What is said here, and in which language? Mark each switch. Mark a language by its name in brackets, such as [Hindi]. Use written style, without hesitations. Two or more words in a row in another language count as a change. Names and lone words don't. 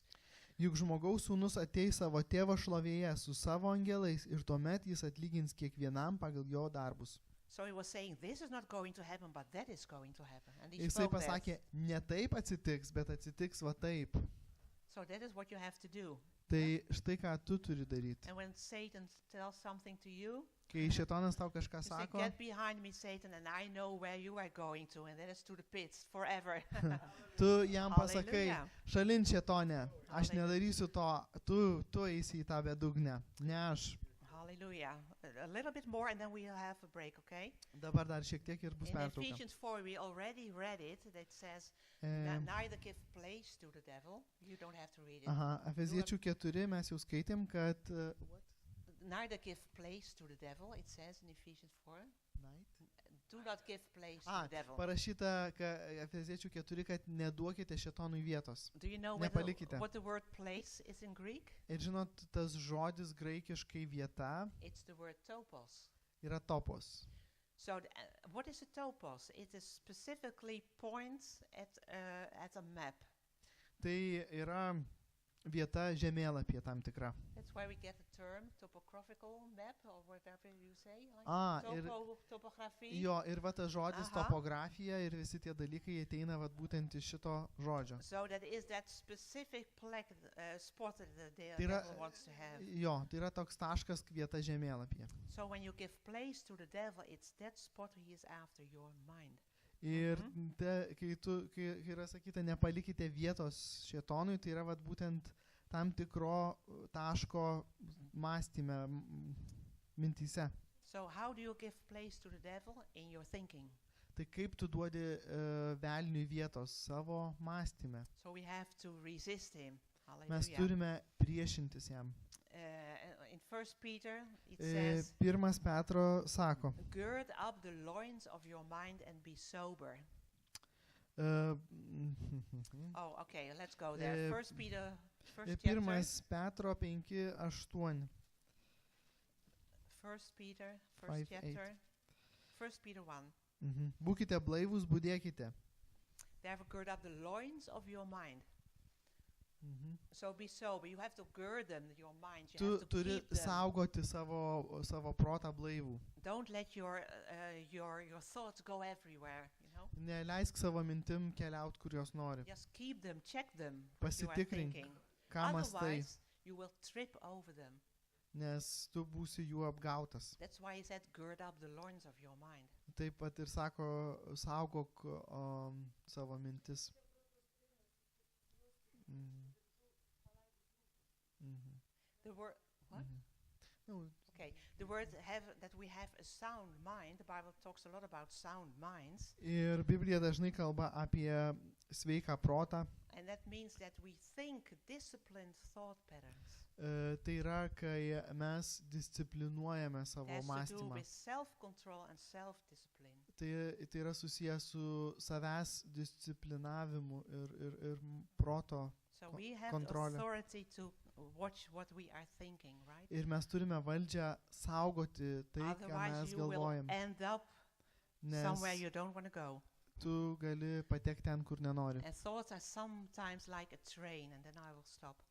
[Lithuanian] Juk žmogaus sūnus ateis savo tėvo šlovėje su savo angelais ir tuomet jis atlygins kiekvienam pagal jo darbus. [English] So he was saying, this is not going to happen, but that is going to happen. And he [Lithuanian] Jisai [English] spoke that. [Lithuanian] pasakė, ne taip atsitiks, bet atsitiks va taip. [English] So that is what you have to do. [Lithuanian] Tai štai ką tu turi daryti. [English] And when Satan tells something to you, [Lithuanian] Kai šėtonas tau kažką [English] you say, [Lithuanian] sako, [English] get behind me, Satan, and I know where you are going to, and that is to the pits forever. [Lithuanian] tu jam pasakai, [English] Hallelujah. [Lithuanian] šalin šėtonė, aš [English] Hallelujah. [Lithuanian] nedarysiu to, tu eisi į tą bedugnę, ne aš. [English] Hallelujah. A little bit more, and then we'll have a break, okay? [Lithuanian] Dabar dar šiek tiek ir bus [English] In [Lithuanian] pertrauka. [English] Ephesians 4, we already read it. That says, [Lithuanian] E, [English] neither give place to the devil. You don't have to read it. [Lithuanian] aha, Efeziečių 4 mes jau skaitėm, kad [English] Neither give place to the devil, it says in Ephesians 4. Do not give place to the devil. [Lithuanian] Parašyta Efeziečių 4, kad neduokite šėtonui vietos. [English] Do you know [Lithuanian] Nepalikite. [English] what the word place is in Greek? [Lithuanian] Ir žinot, tas žodis graikiškai vieta [English] It's the word topos. [Lithuanian] yra topos. [English] So what is a topos? It is specifically points at a map. [Lithuanian] Tai yra vieta žemėlapyje tam tikra. [English] That's why we get the term topographical map, or whatever you say. [Lithuanian] Ir [English] Topography. [Lithuanian] jo, ir va tas žodis Aha. topografija ir visi tie dalykai ateina va būtent iš šito žodžio. [English] So that is that specific spot that the [Lithuanian] Tai yra, [English] devil wants to have. [Lithuanian] jo, tai yra toks taškas vieta žemėlapyje. [English] So when you give place to the devil, it's that spot he is after, your mind. [Lithuanian] Ir kai yra sakyta, nepalikite vietos šėtonui, tai yra vat būtent tam tikro taško mąstyme, mintyse. [English] So how do you give place to the devil? In your thinking. [Lithuanian] Tai kaip tu duodi velniui vietos savo mąstyme? [English] So we have to resist him. [Lithuanian] Mes [English] Hallelujah. [Lithuanian] turime priešintis jam. [English] In 1 Peter, it says, [Lithuanian] Pirmas Petro sako, [English] gird up the loins of your mind and be sober. Oh, okay, let's go there. 1 Peter, first chapter. [Lithuanian] Pirmas Petro 5:8. [English] 1 Peter, first [Lithuanian] 5:8. [English] chapter. 1 Peter 1. [Lithuanian] Būkite blaivūs, budėkite. [English] Therefore, gird up the loins of your mind. So be sober. You have to gird them, your mind. You [Lithuanian] Tu [English] have to [Lithuanian] turi [English] keep them. [Lithuanian] saugoti savo protą blaivų. [English] Don't let your thoughts go everywhere, you know. [Lithuanian] Neleisk savo mintim keliaut, kur jos nori. [English] Just keep them, check them. What you are [Lithuanian] Pasitikrink, [English] thinking. [Lithuanian] ką mąstai, [English] Otherwise, you will trip over them. [Lithuanian] nes tu būsi jų apgautas. [English] That's why he said, gird up the loins of your mind. [Lithuanian] Taip pat ir sako, saugok savo mintis. [English] The word, what? [Lithuanian] Nu, [English] Okay, the word that we have a sound mind. The Bible talks a lot about sound minds, [Lithuanian] Ir Biblija dažnai kalba apie sveiką protą. [English] and that means that we think disciplined thought patterns. [Lithuanian] Tai yra, kai mes disciplinuojame savo [English] It has to do [Lithuanian] mąstymą. [English] with self-control and self-discipline. [Lithuanian] Tai yra susijęs su savęs disciplinavimu ir proto. [English] So we have [Lithuanian] Controle. [English] authority to watch what we are thinking, right? [Lithuanian] Ir mes turime valdžią saugoti tai, ką [English] Otherwise, [Lithuanian] mes [English] you will [Lithuanian] galvojam. [English] end up [Lithuanian] Nes [English] somewhere you don't want to go. [Lithuanian] tu gali patekti ten, kur nenori. [English] And thoughts are sometimes like a train, and then I will stop.